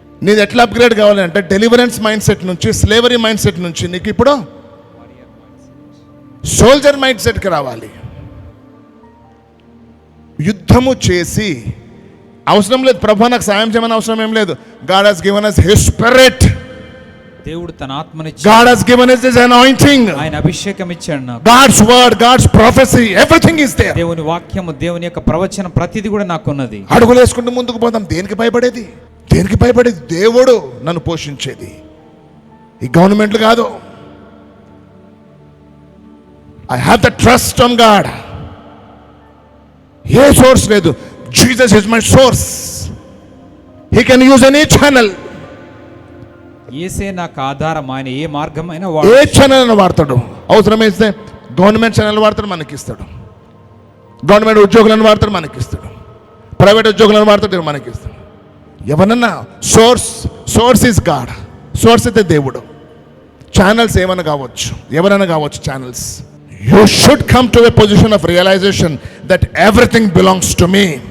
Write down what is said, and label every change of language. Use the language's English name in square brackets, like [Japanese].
[Telugu] నీది ఎట్లా అప్గ్రేడ్ కావాలంటే డెలివరెన్స్ మైండ్ సెట్ నుంచి, స్లేవరీ మైండ్ సెట్ నుంచి నీకు ఇప్పుడు సోల్జర్ మైండ్ సెట్కి రావాలి. యుద్ధము చేసి అవసరం లేదు. ప్రభు నాకు సాయం చేయమని అవసరం ఏం లేదు. [English] God has given us his spirit. [Telugu] దేవుడు తన ఆత్మనిచ్చి, [English] God has given us his anointing. [Telugu] ఆయన అభిషేకం ఇచ్చాడు నాకు. [English] God's word, God's prophecy, everything is there. [Telugu] దేవుని వాక్యము, దేవుని యొక్క ప్రవచనం ప్రతిది కూడా నాకున్నది. అడుగులు వేసుకుంటూ ముందుకు పోదాం. దేనికి భయపడేది? దేవుడు నన్ను పోషించేది, ఈ గవర్నమెంట్లు కాదు. [English] I have the trust on God. [Telugu] ఏ source లేదు. [English] Jesus is my source. He can use any channel. [Telugu] యేసే నాకు ఆధారం. ఆయన ఏ మార్గమైనా ఏ ఛానల్ వాడతాడు. అవసరమైతే గవర్నమెంట్ ఛానల్ వాడతాడు, మనకిస్తాడు. గవర్నమెంట్ ఉద్యోగులను వాడతాడు, మనకిస్తాడు. ప్రైవేట్ ఉద్యోగులను వాడతాడు, మనకిస్తాడు. ఎవరన్నా [English] Source is God. [Telugu] సోర్స్ అయితే దేవుడు. ఛానల్స్ ఏమైనా కావచ్చు, ఎవరైనా కావచ్చు channels. [English] You should come to a position of realization that everything belongs to me.